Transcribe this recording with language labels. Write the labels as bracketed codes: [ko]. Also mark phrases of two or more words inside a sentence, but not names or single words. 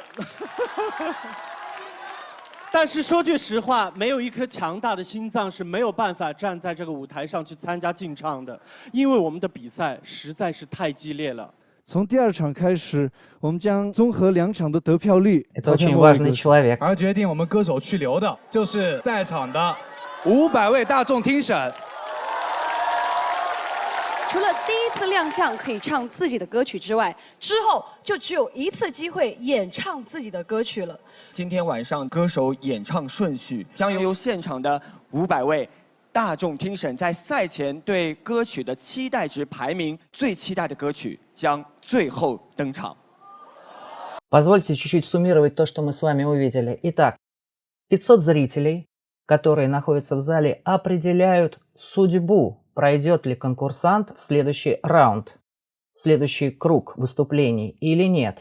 [zh] 但是说句实话，没有一颗强大的心脏是没有办法站在这个舞台上去参加竞唱的，因为我们的比赛实在是太激烈了。从第2场开始，我们将综合2场的得票率。 [ru] Это очень важный человек. [zh] 而决定我们歌手去留的，就是在场的500位大众听审。除了第1次亮相可以唱自己的歌曲之外，之后就只有1次机会演唱自己的歌曲了。今天晚上歌手演唱顺序将由现场的500位大众听审在赛前对歌曲的期待值排名，最期待的歌曲将最后登场。 [ru] Позвольте чуть-чуть суммировать то, что мы с вами увидели. Итак, 500 зрителей, которые находятся в зале, определяют судьбу, пройдет ли конкурсант в следующий раунд, в следующий круг выступлений или нет.